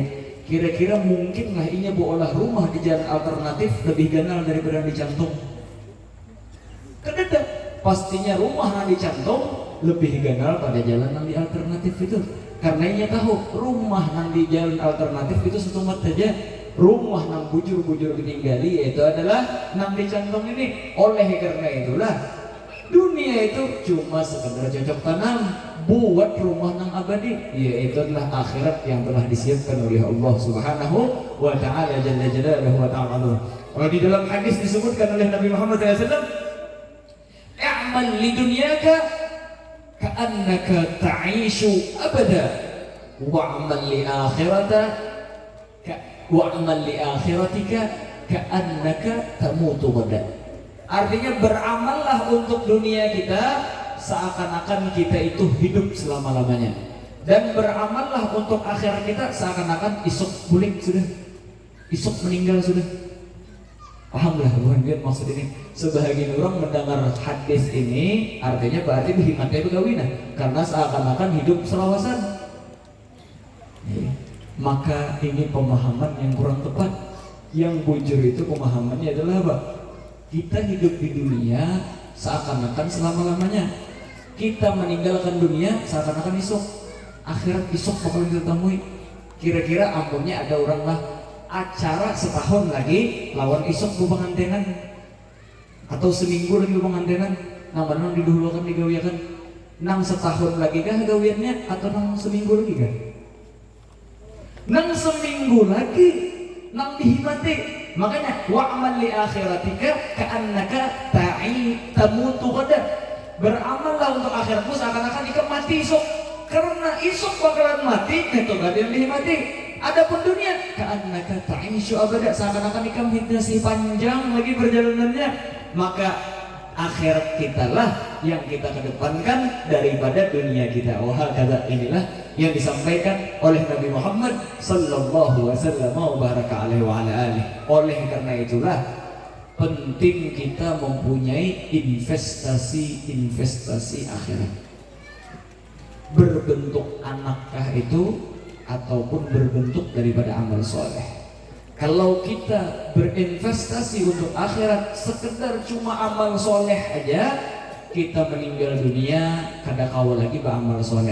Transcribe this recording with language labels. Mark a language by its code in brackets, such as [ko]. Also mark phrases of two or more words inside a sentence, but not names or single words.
[id] Kira-kira mungkin nggak inya olah rumah di jalan alternatif lebih ganal daripada di Canton? [bjn] Kededa. [id] Pastinya rumah yang dicantum lebih ganal pada jalan yang di alternatif itu. Karena ia tahu rumah yang di jalan alternatif itu setumat saja. Rumah yang bujur-bujur ditinggali yaitu adalah yang dicantum ini. Oleh karena itulah dunia itu cuma sekedar cocok tanam buat rumah yang abadi, yaitu adalah akhirat yang telah disiapkan oleh Allah [ar] سبحانه وتعالى جل جلاله وتعالى. [id] Kalau di dalam hadis disebutkan oleh Nabi Muhammad SAW, [ar] "اعمل لدنياك كأنك تعيش أبدا واعمل لآخرتك كأنك تموت غدا." [id] Artinya beramallah untuk dunia kita seakan-akan kita itu hidup selama-lamanya, dan beramallah untuk akhirat kita seakan-akan [bjn] isuk bulik [id] sudah, isuk meninggal sudah. Pahamlah bukan biar maksud ini. Sebahagian orang mendengar hadis ini artinya berarti berhimatnya begawinan, karena seakan-akan hidup selawasan. Maka ini pemahaman yang kurang tepat. Yang bujur itu pemahamannya adalah apa? Kita hidup di dunia seakan-akan selama-lamanya. Kita meninggalkan dunia seakan-akan isuk. [bjn] Akhirat isuk bakalan kita temui. Kira-kira ampunnya ada orang lah acara setahun lagi lawan isok pengantenan atau seminggu lagi pengantenan, nang didahulukan digawiakan nang setahun lagi kah gawiannya atau nang seminggu lagi kah? Nang seminggu lagi nang dihimati. [ar] Makanya واعمل لآخرتك كأنك تموت غدا. [id] Beramallah untuk akhiratmu seakan-akan ikam mati isok, karena isok bakalan mati itu gak ada yang dihimati. Adapun dunia [ar] كأنك تعيش أبدا, [id] seakan-akan ikam masih panjang lagi perjalanannya. Maka akhirat kita lah yang kita kedepankan daripada dunia kita. Wah, kata inilah yang disampaikan oleh Nabi Muhammad [ar] صلى الله وسلم وبارك عليه وعلى آله. [id] Oleh karena itulah penting kita mempunyai investasi akhirat. Berbentuk anakkah itu ataupun berbentuk daripada amal soleh. Kalau kita berinvestasi untuk akhirat sekedar cuma amal soleh aja, kita meninggal dunia [bjn] kada kawal [id] lagi beramal soleh.